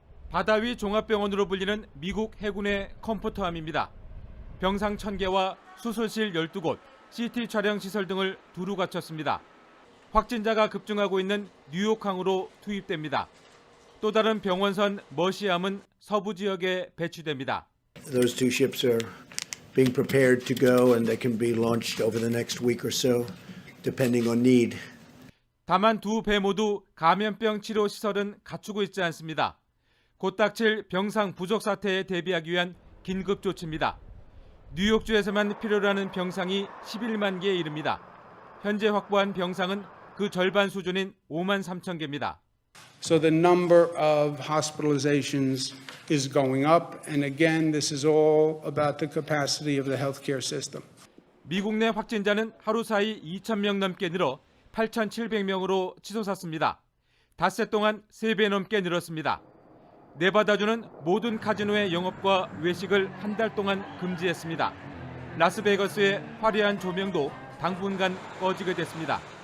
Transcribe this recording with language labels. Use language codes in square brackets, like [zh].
[ko] 바다 위 종합병원으로 불리는 미국 해군의 컴포트함입니다. 병상 1,000개와 수술실 12곳, CT 촬영 시설 등을 두루 갖췄습니다. 확진자가 급증하고 있는 뉴욕항으로 투입됩니다. 또 다른 병원선 머시함은 서부 지역에 배치됩니다. [en] Those two ships are being prepared to go and they can be launched over the next week or so, depending on need. [ko] 다만 두 배 모두 감염병 치료 시설은 갖추고 있지 않습니다. 곧 닥칠 병상 부족 사태에 대비하기 위한 긴급 조치입니다. 뉴욕주에서만 필요로 하는 병상이 11만 개에 이릅니다. 현재 확보한 병상은 그 절반 수준인 5만 3천 개입니다. [en] So the number of hospitalizations is going up, and again, this is all about the capacity of the healthcare system. [ko] 미국 내 확진자는 하루 사이 2천 명 넘게 늘어 8,700명으로 치솟았습니다. 닷새 동안 3배 넘게 늘었습니다. 네바다주는 모든 카지노의 영업과 외식을 한 달 동안 금지했습니다. 라스베이거스의 화려한 조명도 당분간 꺼지게 됐습니다.